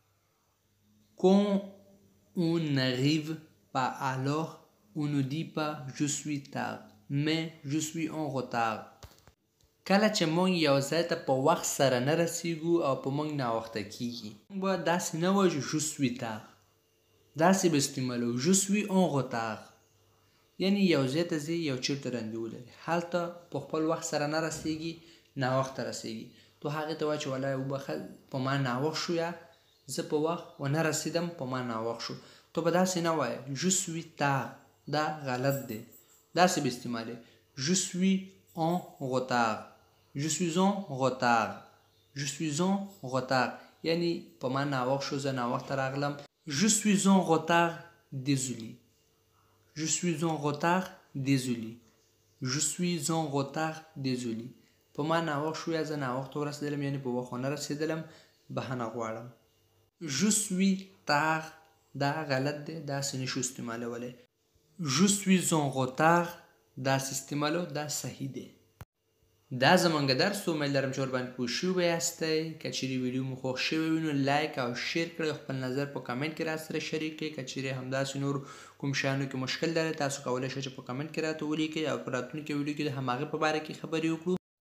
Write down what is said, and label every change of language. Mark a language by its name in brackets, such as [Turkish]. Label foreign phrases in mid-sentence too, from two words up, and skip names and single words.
[French] Quand on n'arrive pas alors on ne dit pas je suis tard mais je suis en retard. [Pashto] کله چې موږ یو ځای ته په وخت سره نه رسیږو او په موږ ناوخته کیږي موږ به داسې نه وایو [French] je suis tard. [Pashto] داسې به استعمالو [French] je suis en retard [Pashto] یعنی یو ځای ته ځې یو چېرته رندې ولري هلته په خپل وخت سره نه رسیږي ناوخته رسیږي. تو هغې ته وایه چې والله وبخه په ما ناوخت شو یا زه په وخت ونه رسیدم په ما ناوخت شو. تو به داسې نه وایه [French] je suis tard [Pashto] دا غلط دی. داسې به استعمالي [French] je suis en retard Je suis en retard Je suis en retard [Pashto] یعنی په ما ناوخت شو زه ناوخته راغلم. [French] Je suis en retard désolé Je suis en retard désolé Je suis en retard désolé [Pashto] په ما ناوخت شو یا زه ناوخته ورسېدلم یعنی په وخت ونه رسېدلم بهانه غواړم. [French] Je suis tard [Pashto] دا غلط دی داسې نشو استعمالولی. [French] Je suis en retard [Pashto] داسې استعمالو دا صحیح دی. دا زمونږ درس امید لرم چې ورباندې پوه شوي به یاستئ. که چیرې ویډیو مو خوښ شوی وي نو لایک او شیر کړئ. خپل نظر په کمنټ کې راسره شریک کړئ. که چیرې همداسې نور کوم شیانو کې مشکل لرئ تاسو کولی شئ چې په کمنټ کې راته ولیکئ او په راتلونکي ویډیو کې د هماغې په باره کې خبرې وکړو.